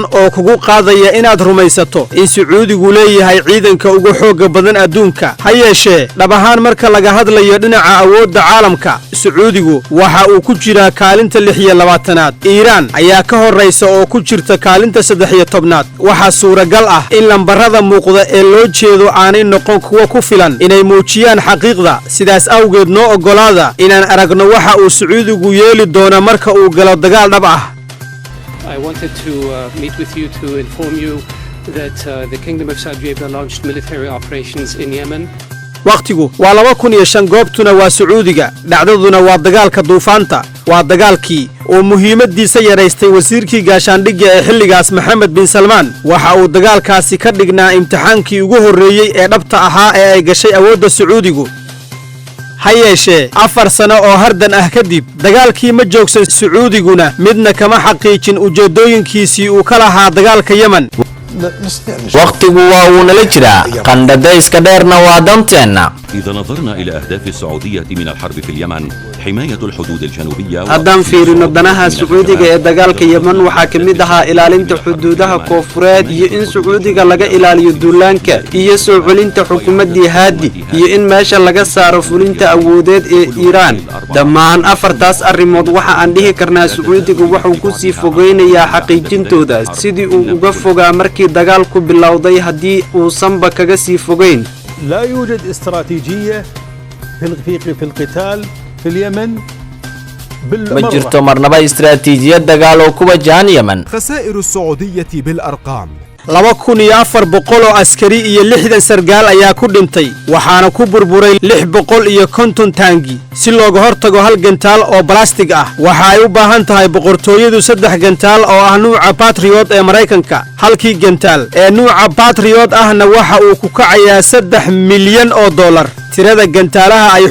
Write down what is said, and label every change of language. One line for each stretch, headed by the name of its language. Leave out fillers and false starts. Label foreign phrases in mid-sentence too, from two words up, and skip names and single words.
Somali: oo kugu qaadaya inaad rumaysato in sacuudigu leeyahay ciidanka ugu xoog badan adduunka ha yeeshee dhab ahaan marka laga hadlayo dhinaca awoodda caalamka sacuudigu waxa uu ku jiraa kaalinta 26aad Iiraan ayaa ka horeysa oo ku jirta kaalinta 13aad waxa suuragal ah in lambarada muuqda ee loo jeedo aanay noqon kuwa ku filan inay muujiyaan xaqiiqda sidaas awgeed noo ogolaada inaan aragno waxa uu sacuudigu yeeli doono marka uu galo dagaal dhab ah
English: I wanted to meet with you to inform you that the Kingdom of Saudi Arabia launched military operations in Yemen.
Somali: waqtigu waa 2005 goobtuna waa sacuudiga dhacdaduna waa dagaalka duufaanta waa dagaalkii oo muhiimadiisa yaraystay wasiirkii gaashaandhigga ee xilligaas Maxamed bin Salmaan waxa uu dagaalkaasi ka dhignaa imtixaankii ugu horeeyay ee dhabta ahaa ee ay gashay awoodda sacuudigu ha yeeshee 4 sano oo hardan ah kadib dagaalkii ma joogsan sacuudiguna midna kama xaqiijin ujeedooyinkiisii uu ka lahaa dagaalka Yemen waqtigu waa uu nala jiraa qandhadayska dheerna waa danteenna
Arabic: إذا نظرنا إلى أهداف السعودية من الحرب في اليمن حماية الحدود الجنوبية
Somali: haddaan fiirino danaha sacuudiga ee dagaalka Yemen waxaa ka mid ahaa ilaalinta xuduudaha koonfureed iyo in sacuudiga laga ilaaliyo duulaanka iyo soo celinta xukuumadii Haadi iyo in meesha laga saaro fulinta awoodeed ee Iiraan dhammaan afartaas arrimood waxa aan dhihi karnaa sacuudiga wuxuu ku sii fogeynayaa xaqiijintooda sidii uu uga fogaa markii dagaalku bilowday haddii uu sanba kaga sii fogeyn
Arabic: لا يوجد استراتيجية في القتال في اليمن
Somali: ma jirto marnaba istiraatiijiyad dagaal oo ku wajahan Yemen
Arabic: خسائر السعودية بالأرقام
Somali: 2400 oo askari iyo 60 sargaal ayaa ku dhintay waxaana ku burburay 650 taangi si looga hortago hal gantaal oo plastic ah waxa ay u baahan tahay boqortooyadu 3 gantaal oo ah nuuca Patriot ee Mareykanka halkii gantaal ee nuuca Patriot ahna waxa uu ku kacayaa 3 milyan oo dollar tirada gantaalaha ay